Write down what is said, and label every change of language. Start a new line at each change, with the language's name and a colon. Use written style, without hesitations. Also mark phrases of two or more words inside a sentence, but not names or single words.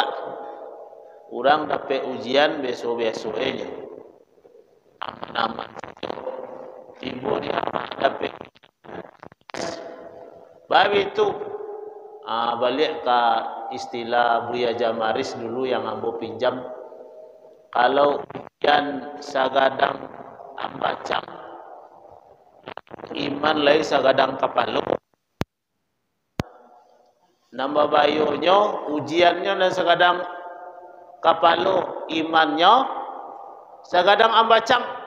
Indonesian: Orang dapat ujian besok-besok aja. Aman-aman. Tiba dia dapat. Bab itu balik ke istilah Buya Jamaris dulu yang ambo pinjam.
Minangkabau: Kalau ujian sagadang ambacang, iman lai sagadang kapalo. Nambah bayonyo ujiannya dan sagadang kapalo, imannya sagadang ambacang.